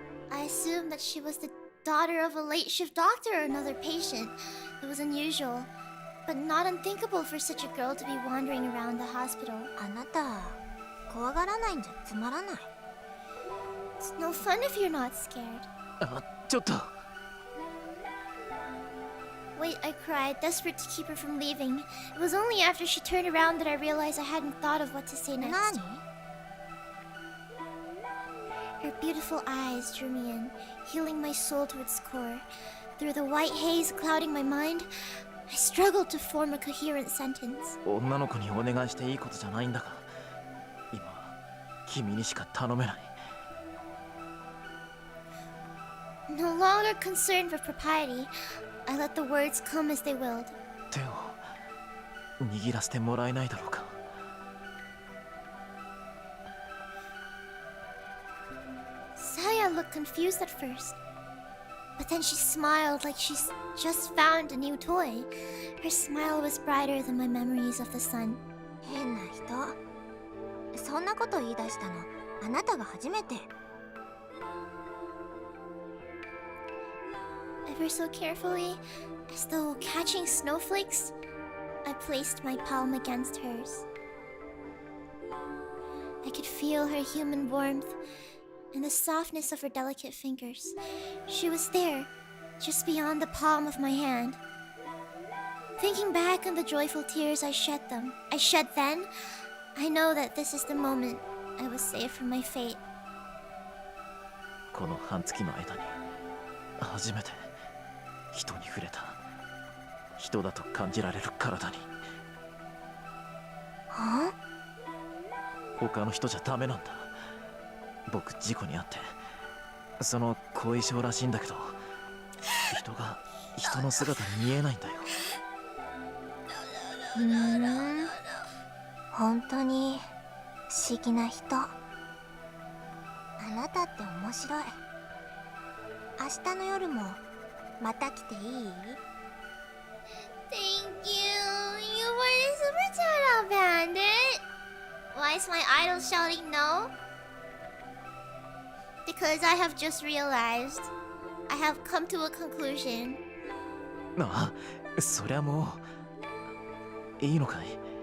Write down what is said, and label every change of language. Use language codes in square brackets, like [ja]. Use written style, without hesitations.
[en] I assumed that she was the daughter of a late shift doctor or another patient. It was unusual, but not unthinkable for such a girl to be wandering around the hospital. [ja] あなた、怖がらないんじゃつまらない。 [en] It's no fun if you're not scared. [ja] あ、ちょっと。 [en] Wait, I cried, desperate to keep her from leaving. It was only after she turned around that I realized I hadn't thought of what to say next. [ja] 何？ [en] Her beautiful eyes drew me in, healing my soul to its core. Through the white haze clouding my mind, I struggled to form a coherent sentence. [ja] 女の子にお願いしていいことじゃないんだが、今は君にしか頼めない。 [en] No longer concerned with propriety, I let the words come as they willed. [ja] 手を握らせてもらえないだろうか。 [en] Saya looked confused at first, But then she smiled like she's just found a new toy. Her smile was brighter than my memories of the sun. [ja] 変な人。そんなこと言い出したのあなたが初めて。 [en] Ever so carefully, as though catching snowflakes, I placed my palm against hers. I could feel her human warmth and the softness of her delicate fingers. She was there, just beyond the palm of my hand. Thinking back on the joyful tears I shed then, I know that this is the moment I was saved from my fate. [ja] この半月の間に初めて人に触れた。人だと感じられる体に。は？他の人じゃダメなんだ。僕事故に遭ってその後遺症らしいんだけど、人が人の姿に見えないんだよ。本当に不思議な人。あなたって面白い。明日の夜もまた来ていい？ [en] Thank you. You were the super chat, bandit. Why is my idol shouting no? Because I have just realized. I have come to a conclusion. [ja] あ、そりゃもういいのかい？